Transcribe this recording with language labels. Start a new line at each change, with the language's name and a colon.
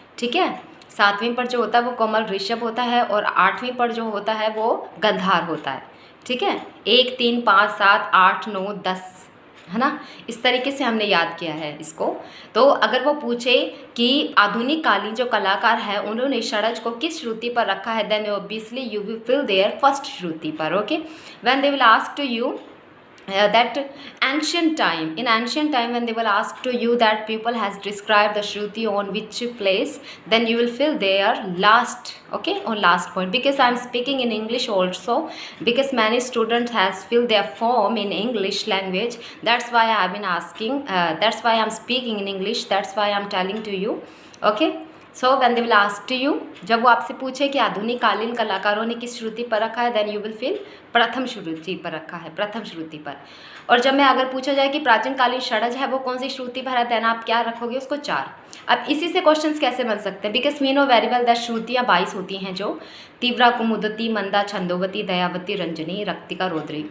Hindi: ठीक है, सातवीं पर जो होता है वो कोमल ऋषभ होता है, और आठवीं पर जो होता है वो गंधार होता है। ठीक है, 1, 3, 5, 7, 8, 9, 10 है ना, इस तरीके से हमने याद किया है इसको। तो अगर वो पूछे कि आधुनिक कालीन जो कलाकार है उन्होंने षडज को किस श्रुति पर रखा है,
English: then obviously you will fill there first
Hindi: श्रुति पर।
English: Okay, when they will ask to you that ancient time when they will ask to you that people has described the shruti on which place, then you will fill their last, okay, on last point, because I am speaking in English also, because many students has filled their form in English language. That's why I have been asking, that's why I am speaking in English, that's why I am telling to you. Okay, so when they will ask to you,
Hindi: जब वो आपसे पूछे कि आधुनिक कालीन कलाकारों ने किस श्रुति पर रखा है,
English: then you will fill
Hindi: प्रथम श्रुति पर रखा है, प्रथम श्रुति पर। और जब मैं अगर पूछा जाए कि प्राचीन कालीन षडज है वो कौन सी श्रुति पर है, देन आप क्या रखोगे उसको 4। अब इसी से क्वेश्चंस कैसे बन सकते हैं,
English: because we know very well that
Hindi: श्रुतियाँ 22 होती हैं, जो तीव्रा, कुमुदती, मंदा, छंदोवती, दयावती, रंजनी, रक्तिका, रौद्री।